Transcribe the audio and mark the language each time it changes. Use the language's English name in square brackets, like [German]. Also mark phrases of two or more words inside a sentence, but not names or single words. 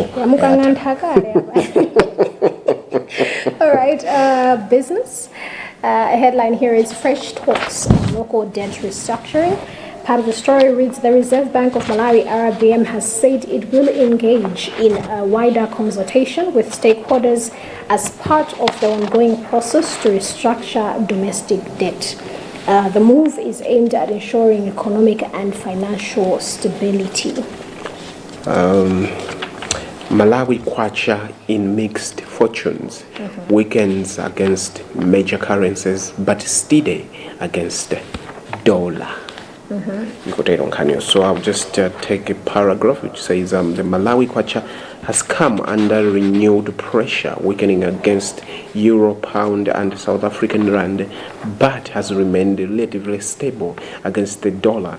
[Nyanja] mukang'antha kale. [English] All right, business. A headline here is Fresh Talks on Local Debt Restructuring. Part of the story reads, the Reserve Bank of Malawi, RBM, has said it will engage in a wider consultation with stakeholders as part of the ongoing process to restructure domestic debt. The move is aimed at ensuring economic and financial stability. Malawi kwacha in mixed fortunes, weakens against major currencies but steady against dollar. So I'll just take a paragraph which says the Malawi kwacha has come under renewed pressure, weakening against Euro, Pound, and South African Rand, but has remained relatively stable against the dollar.